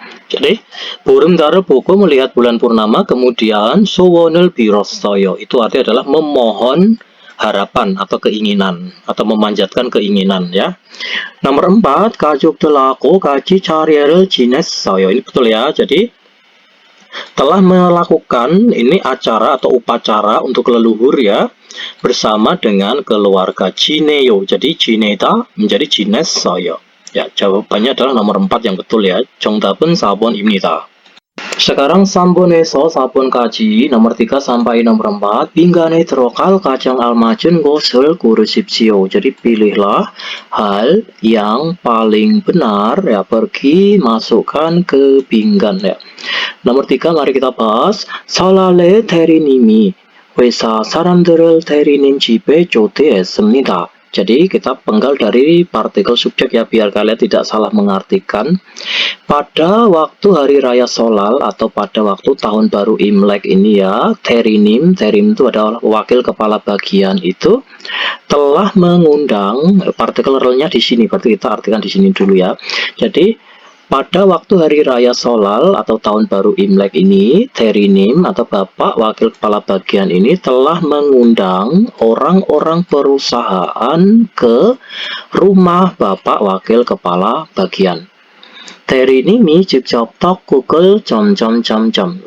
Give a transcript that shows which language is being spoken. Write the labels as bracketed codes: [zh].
[id] Jadi [ko] 보름달을 보고 [id] melihat bulan purnama, kemudian [ko] 소원을 빌었어요 [id] itu artinya adalah memohon harapan atau keinginan, atau memanjatkan keinginan ya. Nomor 4, [ko] 가족들하고 같이 차례를 지냈어요. [id] Ini betul ya. Jadi telah melakukan ini acara atau upacara untuk leluhur ya, bersama dengan keluarga. 지내요. jadi 지내다 menjadi 지냈어요. Ya, jawabannya adalah nomor 4 yang betul ya. [ko] 정답은 4번입니다. [id] Sekarang [ko] 3번에서 4번까지 [id] nomor 3 sampai nomor 4 [ko] 빈간에 들어갈 가장 알맞은 것을 고르십시오. [id] Jadi pilihlah hal yang paling benar ya, pergi masukkan ke pinggan ya. Nomor 3 mari kita bahas. [ko] 설날에 대리님이 회사 사람들을 대리님 집에 초대했습니다. [id] Jadi kita penggal dari partikel subjek ya, biar kalian tidak salah mengartikan. Pada waktu hari raya Solal atau pada waktu tahun baru Imlek ini ya, Terinim itu adalah wakil kepala bagian, itu telah mengundang, partikel relnya di sini, berarti kita artikan di sini dulu ya. Jadi pada waktu hari raya Solal atau tahun baru Imlek ini, Terinim atau Bapak Wakil Kepala Bagian ini telah mengundang orang-orang perusahaan ke rumah Bapak Wakil Kepala Bagian. [ko] Teri님이 직접 떡국을 점점점점.